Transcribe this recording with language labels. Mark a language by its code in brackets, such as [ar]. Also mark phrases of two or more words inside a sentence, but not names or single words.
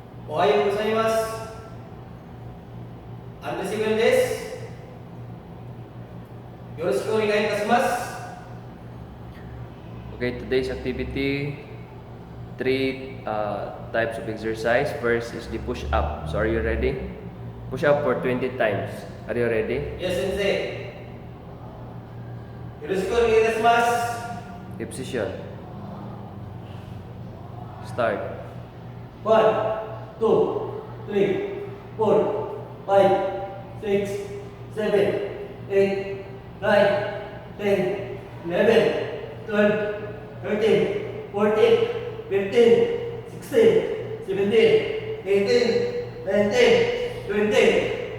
[ja] おはようございます。アンデシブルです。よろしくお願いいたします。 [en] Okay, today's activity, three types of exercise. First is the push-up. So are you ready? Push-up for 20 times. Are you ready? Yes, Sensei. [ja] よろしくお願いいたします。 [en] Hip position. Start. 1, 2, 3, 4, 5, 6, 7, 8, 9, 10, 11, 12, 13, 14, 15, 16, 17, 18, 19, 20.